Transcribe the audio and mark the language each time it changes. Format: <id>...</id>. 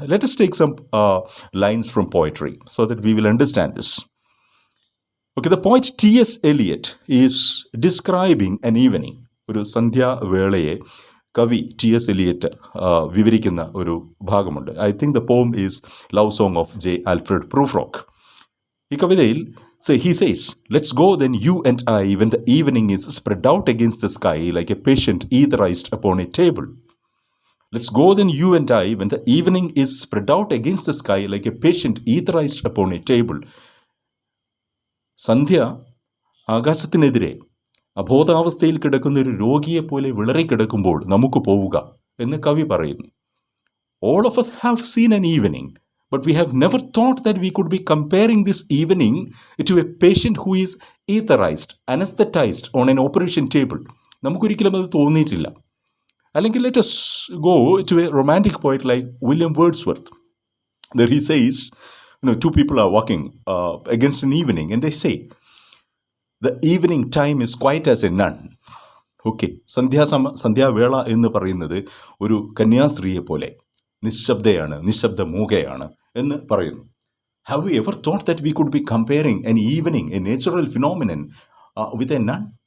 <en>Let us take some lines from poetry so that we will understand this. Okay, the poet T.S. Eliot is describing an evening.</en> <ml>ഒരു സന്ധ്യാവേളയെ കവി T.S. Eliot വിവരിക്കുന്ന ഒരു ഭാഗമുണ്ട്.</ml> <en>I think the poem is love song of J. Alfred Prufrock.</en> <ml>ഈ കവിതയിൽ</ml> <en>he says, let's go then you and I when the evening is spread out against the sky like a patient etherized upon a table. Let's go then you and I when the evening is spread out against the sky like a patient etherized upon a table.</en> <ml>സന്ധ്യ ആകാശത്തിനെതിരെ അബോധാവസ്ഥയിൽ കിടക്കുന്ന ഒരു രോഗിയെപ്പോലെ വിളറിക്കിടക്കുമ്പോൾ നമുക്ക് പോവുക എന്ന് കവി പറയുന്നു.</ml> <en>All of us have seen an evening, but we have never thought that we could be comparing this evening to a patient who is etherized, anesthetized on an operation table.</en> <ml>നമുക്കൊരിക്കലും അത് തോന്നിയിട്ടില്ല. അല്ലെങ്കിൽ</ml> <en>let us go to a romantic poet like William Wordsworth. There he says, two people are walking against an evening and they say, the evening time is quiet as a nun.</en> <ml>Okay, സന്ധ്യാവേള എന്ന് പറയുന്നത് ഒരു കന്യാസ്ത്രീയെ പോലെ നിശബ്ദയാണ്, നിശബ്ദമൂകയാണ് എന്ന് പറയുന്നു.</ml> <en>Have we ever thought that we could be comparing an evening, a natural phenomenon, with a nun?</en>